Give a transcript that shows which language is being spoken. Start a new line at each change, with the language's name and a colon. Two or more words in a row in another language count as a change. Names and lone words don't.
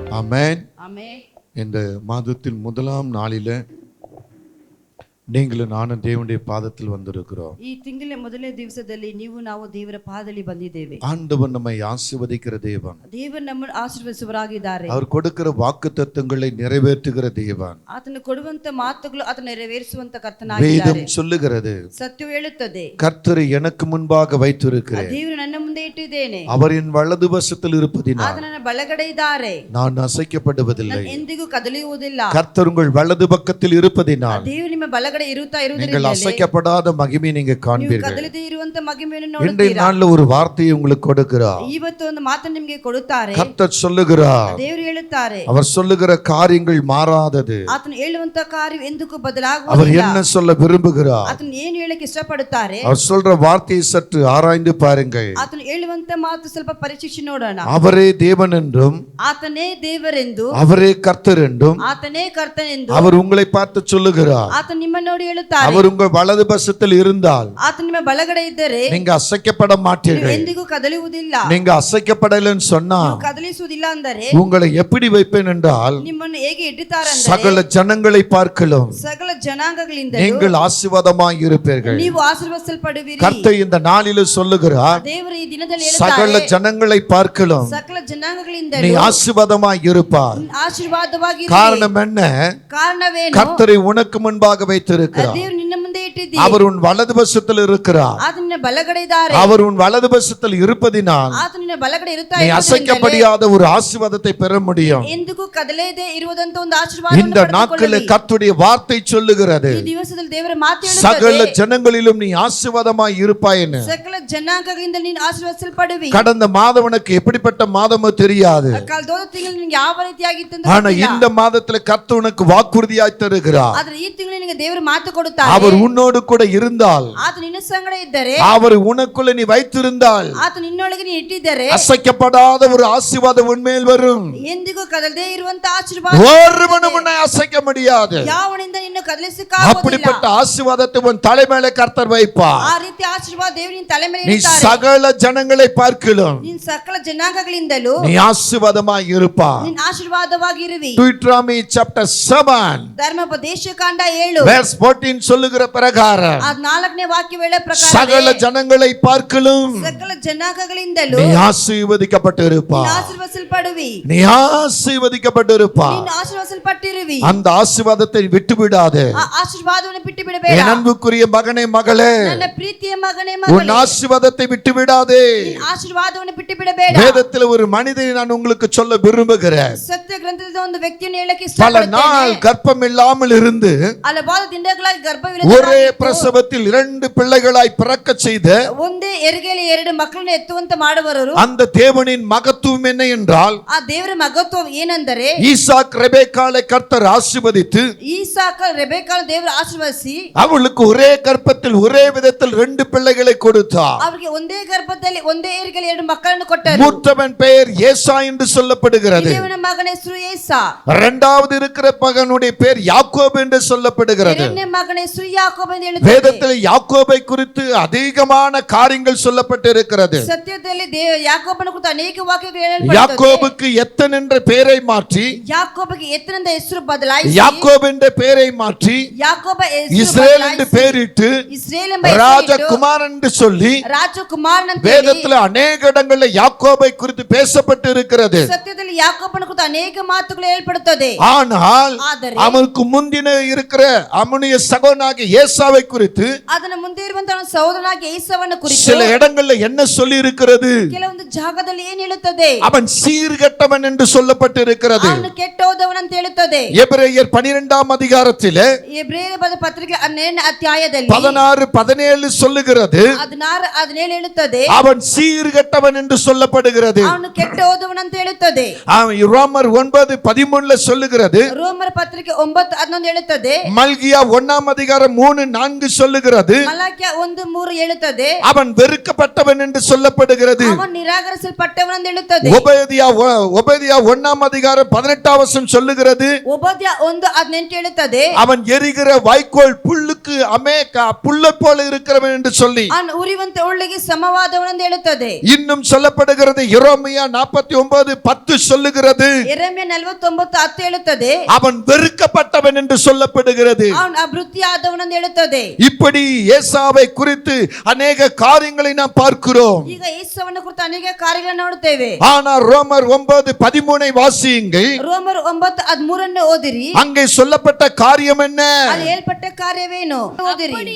Tamil: ஆமென். ஆமென். இந்த மாதத்தின் முதலாம் நாளில நீங்களும் நானும் தேவனுடைய பாதத்தில் வந்திருக்கிறோம்.
Kannada: ಈ ತಿಂಗಳ ಮೊದಲನೇ ದಿವಸದಲ್ಲಿ ನೀವು ನಾವು ದೇವರ ಪಾದದಲ್ಲಿ ಬಂದಿದ್ದೇವೆ.
Tamil: ஆண்டவர் நம்மை ஆசீர்வதிக்கிற தேவன்.
Kannada: ದೇವರು ನಮ್ಮನ್ನು ಆಶೀರ್ವದಿಸುವರಾಗಿದ್ದಾರೆ.
Tamil: அவர் கொடுக்கிற வாக்குத்தத்தங்களை நிறைவேற்றுகிற தேவன்.
Kannada: ಆತನು ಕೊಡುವಂತ ಮಾತುಗಳು ಆತನು ನೆರವೇರಿಸುವಂತ ಕರ್ತನಾಗಿದ್ದಾರೆ.
Tamil: வேதம் சொல்லுகிறது,
Kannada: ಸತ್ಯವು ಹೇಳುತ್ತದೆ,
Tamil: கர்த்தரை எனக்கு முன்பாக வைத்திருக்கிறேன்,
Kannada: ದೇವರು ನನ್ನ ಮುಂದೆ ಇಟ್ಟಿದ್ದೇನೆ,
Tamil: அவர் என் வலது வசத்தில் இருப்பதினால்
Kannada: ಆತನು ನನ್ನ ಬಲಗಡೆ ಇದ್ದಾರೆ,
Tamil: நான் ಅಸைக்கப்படுவதில்லை.
Kannada: ನಾನು ಎಂದಿಗೂ ಕದಲಿಯುವುದಿಲ್ಲ.
Tamil: கர்த்தர் உங்கள் வலது பக்கத்தில் இருப்பதினால்
Kannada: ದೇವರು ನಿಮ್ಮ ಬಲಗಡೆ ಇರುತ್ತಾ
Tamil: நீங்கள்
Kannada: ಇರುವುದರಿಂದ
Tamil: அசைக்கப்படாத மகிமை நீங்க
Kannada: ನೀವು
Tamil: காண்பீர்கள்.
Kannada: ಕದಲದೆ ಇರುವಂತ ಮಹಿಮೆಯನ್ನು
Tamil: இன்றைய
Kannada: ನೋಡುತ್ತೀರಾ.
Tamil: நாள்ல ஒரு வார்த்தையை உங்களுக்கு கொடுக்கிறார்.
Kannada: ಇವತ್ತು ಒಂದು ಮಾತನ್ನು ನಿಮಗೆ ಕೊಡುತ್ತಾರೆ.
Tamil: கர்த்தர் சொல்லுகிறார்,
Kannada: ದೇವರು ಹೇಳುತ್ತಾರೆ,
Tamil: அவர் சொல்லுகிற காரியங்கள் மாறாதது.
Kannada: ಆತನು ಹೇಳುವಂತ ಕಾರ್ಯ ಎಂದಕ್ಕೂ
Tamil: அவர்
Kannada: ಬದಲಾಗುವುದಿಲ್ಲ.
Tamil: என்ன சொல்ல விரும்புகிறார்,
Kannada: ಆತನು ಏನು ಹೇಳಕ್ಕೆ ಇಷ್ಟಪಡುತ್ತಾರೆ,
Tamil: அவர் சொல்ற வார்த்தையை சற்று ஆராய்ந்து பாருங்கள்.
Kannada: ಆತನು ಹೇಳುವಂತ ಮಾತು ಸ್ವಲ್ಪ ಪರೀಕ್ಷಿಸಿ ನೋಡೋಣ.
Tamil: அவரே தேவன் என்றும்
Kannada: ಆತನೇ ದೇವರೆಂದು,
Tamil: அவரே கர்த்தர் என்றும்
Kannada: ಆತನೇ ಕರ್ತನೆಂದು
Tamil: அவர் உங்களை பார்த்து சொல்லுகிறார்.
Kannada: ಆತನು ನಿಮ್ಮನ್ನು ನೋಡಿ ಹೇಳುತ್ತಾರೆ.
Tamil: அவர் உங்கள் வலது பட்சத்தில் இருந்தால்
Kannada: ಆತನು ನಿಮ್ಮ ಬಲಗಡೆ ಇದ್ದರೆ
Tamil: நீங்க அசைக்கப்பட
Kannada: ನೀವು
Tamil: மாட்டீர்கள்.
Kannada: ಎಂದಿಗೂ ಕದಲುವುದಿಲ್ಲ.
Tamil: நீங்க அசைக்கப்படலன்னு சொன்னா
Kannada: ನೀವು ಕದಲಿಸುವುದಿಲ್ಲ ಅಂದರೆ
Tamil: உங்களை எப்படி வைப்பேன் என்றால்
Kannada: ನಿಮ್ಮನ್ನು ಹೇಗೆ ಇಟ್ಟಿದ್ದಾರೆಂದರೆ
Tamil: சகல ஜனங்களை பார்க்கலாம்
Kannada: ಸಕಲ ಜನಾಂಗಗಳಿಂದ
Tamil: நீங்கள் ஆசீர்வாதமாய் இருப்பீர்கள்.
Kannada: ನೀವು ಆಶೀರ್ವದಿಸಲ್ಪಡುವಿರಿ.
Tamil: கர்த்தர் இந்த நாளில் சொல்லுகிறார்,
Kannada: ದೇವರು ಈ ದಿನದಲ್ಲಿ
Tamil: சகல
Kannada: ಹೇಳುತ್ತಾರೆ,
Tamil: ஜனங்களை பார்க்கலாம்
Kannada: ಸಕಲ ಜನಾಂಗಗಳಿಂದ
Tamil: நீ ஆசீர்வாதமாய் இருப்பார்.
Kannada: ಆಶೀರ್ವಾದವಾಗಿ
Tamil: காரணம் என்ன?
Kannada: ಕಾರಣವೇನು?
Tamil: கர்த்தரை உனக்கு முன்பாக வைத்திருக்கிறார்.
Kannada: ದೇವರು ನಿನ್ನ ಮುಂದೆ ಇಟ್ಟಿದ್ದೀರಿ.
Tamil: அவர் உன் வலது பட்சத்தில் இருக்கிறார்.
Kannada: ಆತನು ನಿನ್ನ ಬಲಗಡೆ ಇದ್ದಾರೆ.
Tamil: அவர் உன் வலது பட்சத்தில் இருப்பதினால்
Kannada: ಆತನು ನಿನ್ನ ಬಲಗಡೆ ಇರುತ್ತಾ
Tamil: நீ அசைக்கப்படியாத ஒரு ஆசீர்வாதத்தை பெற முடியும்.
Kannada: ಎಂದಿಗೂ ಕದಲೇದೆ ಇರುವುದಂತ ಒಂದು
Tamil: இந்த
Kannada: ಆಶೀರ್ವಾದವನ್ನು
Tamil: நாட்களில்
Kannada: ಪಡೆದುಕೊಳ್ಳಿ.
Tamil: கர்த்தருடைய வார்த்தை சொல்லுகிறது,
Kannada: ಈ ದಿವಸದಲ್ಲಿ ದೇವರ ಮಾತು
Tamil: சகல
Kannada: ಹೇಳುತ್ತದೆ,
Tamil: ஜனங்களிலும் நீ ஆசீர்வாதமாய் இருப்பாய் என்று.
Kannada: ಸಕಲ ಜನಾಂಗಗಳಿಂದ ನೀನು ಆಶೀರ್ವದಿಸಲ್ಪಡುವಿ.
Tamil: கடந்த மாதம் உனக்கு எப்படிப்பட்ட மாதமோ தெரியாது,
Kannada: ಕಳೆದೋದ ತಿಂಗಳು ನಿನಗೆ ಯಾವ ರೀತಿಯಾಗಿತ್ತು ಅಂತ
Tamil: ஆனா
Kannada: ಗೊತ್ತಿಲ್ಲ.
Tamil: இந்த மாதத்துல கர்த்தர் உனக்கு வாக்குறுதியாய் தருகிறார்.
Kannada: ಆದ್ರೆ ಈ ತಿಂಗಳು ನಿನಗೆ ದೇವರು ಮಾತು ಕೊಡುತ್ತಾರೆ.
Tamil: அவர் உன்னோடு கூட இருந்தால்,
Kannada: ಆತ ನಿನ್ನ ಸಂಗಡ ಇದ್ದರೆ,
Tamil: அவர் உனக்குள்ள நீ வைத்திருந்தால்
Kannada: ಆತ ನಿನ್ನೊಳಗೆ ನೀ ಇಟ್ಟಿದ್ದರೆ
Tamil: அசைக்கப்படாத ஒரு ஆசீர்வாதம் உன்மேல் வரும்.
Kannada: ಎಂದಿಗೂ ಕದಲದೇ ಇರುವಂತ ಆಶೀರ್ವಾದ
Tamil: ஒருவனும் உன்னை அசைக்க முடியாது.
Kannada: ಯಾವನಿಂದ ನಿನ್ನ ಕದಲಿಸಕ್ಕಾಗುವುದಿಲ್ಲ.
Tamil: அப்படிப்பட்ட ஆசீர்வாதத்தை உன் தலை மேலே கர்த்தர் வைப்பார்.
Kannada: ಆ ರೀತಿ ಆಶೀರ್ವಾದ ದೇವರು ನಿನ್ನ ತಲೆ ಮೇಲೆ
Tamil: நீ
Kannada: ಇಡುತ್ತಾರೆ.
Tamil: சகல ஜனங்களை பார்க்கலாம்
Kannada: ನೀನ್ ಸಕಲ ಜನಾಂಗಗಳಿಂದಲೂ
Tamil: நீ ஆசீர்வாதமாய் இருப்பாய்.
Kannada: ನೀನ್ ಆಶೀರ್ವಾದವಾಗಿರುವಿ.
English: Deuteronomy chapter 7
Kannada: ಧರ್ಮೋಪದೇಶ ಕಾಂಡ 7
Tamil: verse 14 சொல்லுகிற பிரகாரம்
Kannada: ಆ 4ನೇ ವಾಕ್ಯವೇಳ ಪ್ರಕಾರ
Tamil: சகல ஜனங்களை பார்க்கலாம்
Kannada: ಸಕಲ ಜನಾಂಗಗಳಿಂದಲೂ
Tamil: நீ ஆசீர்வதிக்கப்பட்டு இருப்பாய்.
Kannada: ನೀನು ಆಶೀರ್ವದಿಸಲ್ಪಡುವಿ.
Tamil: நீ ஆசீர்வதிக்கப்பட்டு இருப்பாய்.
Kannada: ನೀನು ಆಶೀರ್ವದಿಸಲ್ಪಟ್ಟಿರುವಿ.
Tamil: அந்த ஆசீர்வாதத்தை விட்டு விடாதே.
Kannada: ಆ ಆಶೀರ್ವಾದವನ್ನು ಬಿಟ್ಟು ಬಿಡಬೇಡ.
Tamil: என் அன்புக்குரிய மகனே மகளே,
Kannada: ನನ್ನ ಪ್ರೀತಿಯ ಮಗನೇ
Tamil: உன்
Kannada: ಮಗಳೇ,
Tamil: ஆசீர்வாதத்தை விட்டு விடாதே.
Kannada: ನಿನ್ನ ಆಶೀರ್ವಾದವನ್ನು ಬಿಟ್ಟು ಬಿಡಬೇಡ.
Tamil: வேதத்தில் ஒரு மனிதனை நான் உங்களுக்கு சொல்ல விரும்புகிறேன்.
Kannada: ಸತ್ಯ ಗ್ರಂಥದ ಒಂದು ವ್ಯಕ್ತಿಯನ್ನು ಹೇಳಕ್ಕೆ
Tamil: பல நாள்
Kannada: ಇಷ್ಟಪಡುತ್ತೇನೆ.
Tamil: கர்ப்பம் இல்லாமல் இருந்து
Kannada: ಹಲವಾರು ದಿನಗಳಾಗಿ
Tamil: ஒரே
Kannada: ಗರ್ಭವಿಲ್ಲದೆ
Tamil: பிரசவத்தில் 2 பிள்ளைகளாய் பிறக்க செய்த
Kannada: ಒಂದೇ ಹೆರಿಗೆಯಲ್ಲಿ 2 ಮಕ್ಕಳನ್ನು ಎತ್ತುವಂತ ಮಾಡುವವರು
Tamil: அந்த தேவனின் மகத்துவம் என்ன என்றால்,
Kannada: ಆ ದೇವರ ಮಗತ್ವ ಏನೆಂದರೆ,
Tamil: ஈசாக் ரெபேக்காளை கர்த்தர் ஆசீர்வதித்து
Kannada: ಈಸಾಕ ರೆಬೆಕಾಳ ದೇವರು ಆಶೀರ್ವದಿಸಿ
Tamil: அவளுக்கு ஒரே கர்ப்பத்தில் ஒரே விதத்தில் 2 பிள்ளைகளை கொடுத்தார்.
Kannada: ಅವರಿಗೆ ಒಂದೇ ಗರ್ಭದಲ್ಲಿ ಒಂದೇ ಹೆರಿಗೆಯಲ್ಲಿ 2 ಮಕ್ಕಳನ್ನು ಕೊಟ್ಟರು.
Tamil: மூத்தவன் பெயர் ஏசா என்று சொல்லப்படுகிறது.
Kannada: ದೇವನ ಮಗನ ಹೆಸರು ಏಸಾ.
Tamil: இரண்டாவது இருக்கிற மகனுடைய பெயர் யாக்கோபு என்று சொல்லப்படுகிறது.
Kannada: ಎರಡನೇ ಮಗನ ಹೆಸರು ಯಾಕೋಬ ಎಂದು ಹೇಳುತ್ತದೆ.
Tamil: வேதத்தில் யாக்கோபை குறித்து அதிகமான காரியங்கள் சொல்லப்பட்டிருக்கிறது.
Kannada: ಸತ್ಯದಲ್ಲಿ ಯಾಕೋಬನ ಕುರಿತು ಅನೇಕ ವಾಕ್ಯಗಳು ಹೇಳಲ್ಪಡುತ್ತವೆ.
Tamil: யாக்கோபுக்கு எத்தன் என்ற பெயரை மாற்றி
Kannada: ಯಾಕೋಬಗೆ ಎತ್ತನೆಂದ ಹೆಸರು ಬದಲಾಯಿಸಿ
Tamil: யாக்கோபு என்ற பெயரை மாற்றி
Kannada: ಯಾಕೋಬ ಹೆಸರು
Tamil: இஸ்ரேல் என்று
Kannada: ಬದಲಾಯಿಸಿ
Tamil: பெயரிட்டு
Kannada: ಇಸ್ರೇಲ್ ಎಂಬ ಹೆಸರಿಟ್ಟು
Tamil: ராஜகுமார் என்று சொல்லி
Kannada: ರಾಜಕುಮಾರನಂತ ಹೇಳಿ
Tamil: வேதத்தில் அநேக இடங்களில் யாக்கோபை குறித்து பேசப்பட்டு இருக்கிறது.
Kannada: ಸತ್ಯದಲ್ಲಿ ಯಾಕೋಬನ ಕುರಿತು ಅನೇಕ ಮಾತುಗಳು ಹೇಳಲ್ಪಡುತ್ತದೆ.
Tamil: ஆனால்
Kannada: ಆದರೆ
Tamil: அவனுக்கு முந்தின இருக்கிற அவனுடைய சகோதரனாகிய ஏசாவை குறித்து
Kannada: ಅದನ್ನ ಮುಂದೆ ಇರುವಂತಹ ಅವನ ಸಹೋದರನಾಗಿ ಏಸಾವನ ಕುರಿತು
Tamil: சில இடங்கள்ல என்ன சொல்லி இருக்கிறது?
Kannada: ಕೆಲವೊಂದು ಜಾಗದಲ್ಲಿ ಏನು ಹೇಳುತ್ತದೆ?
Tamil: அவன் சீர்கெட்டவன் என்று சொல்லப்பட்டு இருக்கிறது.
Kannada: ಅವನು ಕೆಟ್ಟೋದವನಂತ ಹೇಳುತ್ತದೆ.
Tamil: எபிரேயர் 12ஆம் அதிகாரத்திலே
Kannada: ಎಬ್ರಿಯರ ಬರೆದ ಪತ್ರಿಕೆ 12ನೇ ಅಧ್ಯಾಯದಲ್ಲಿ
Tamil: 16-17 சொல்லுகிறது,
Kannada: 16-17 ಹೇಳುತ್ತದೆ,
Tamil: அவன் சீர்கெட்டவன் என்று சொல்லப்படுகிறது.
Kannada: ಅವನು ಕೆಟ್ಟೋದವನಂತ ಹೇಳುತ್ತದೆ.
Tamil: ரோமர் 9:13 சொல்லுகிறது,
Kannada: ರೋಮರ ಪತ್ರಿಕೆ 9:11 ಹೇಳುತ್ತದೆ.
Tamil: மல்கியா 1ஆம் அதிகாரம் 3, 3:4 சொல்லுகிறது,
Kannada: ಮಲಾಕ್ಯ 1:3 ಹೇಳುತ್ತದೆ,
Tamil: அவன் வெறுக்கப்பட்டவன் என்று சொல்லப்படுகிறது.
Kannada: ಅವನು ನಿರಾಕರಿಸಲ್ಪಟ್ಟವನೆಂದು ಹೇಳುತ್ತದೆ.
Tamil: ஒபேதியா 1ஆம் அதிகாரம் 18ஆம் வசனம் சொல்லுகிறது,
Kannada: ಒಬದ್ಯ 1:18 ಹೇಳುತ್ತದೆ,
Tamil: அவன் எரிகிற வைக்கோல் புல்லுக்கு புல்லை போல இருக்கிறவன் என்று சொல்லி
Kannada: ಅವನು ಉರಿಯುವಂತ ಉಳ್ಳಿಗೆ ಸಮವಾದವನೆಂದು ಹೇಳುತ್ತದೆ.
Tamil: இன்னும் சொல்லப்படுகிறது, எரேமியா 49:10 சொல்லுகிறது,
Kannada: ಯೆರೆಮೀಯ 49:10 ಹೇಳುತ್ತದೆ,
Tamil: அவன் வெறுக்கப்பட்டவன் என்று சொல்லப்படுகிறது.
Kannada: ಅವನು ಅಭಿವೃದ್ಧಿಯಾದವನೆಂದು ಹೇಳುತ್ತದೆ.
Tamil: இப்படி ஏசாவை குறித்து அநேக காரியங்களை நாம் பார்க்கிறோம்.
Kannada: ಈಗ ಯೇಸುವನ್ನು ಕುರಿತು ಅನೇಕ ಕಾರ್ಯಗಳನ್ನು ನೋಡುತ್ತೇವೆ.
Tamil: ஆனால் ரோமர் 9:13 வாசியுங்கள்.
Kannada: ರೋಮರ್ 9:13 ಓದಿರಿ.
Tamil: அங்கே சொல்லப்பட்ட காரியம் என்ன?
Kannada: ಅಲ್ಲಿ ಹೇಳ್ಪಟ್ಟ ಕಾರ್ಯವೇನು ಓದಿರಿ.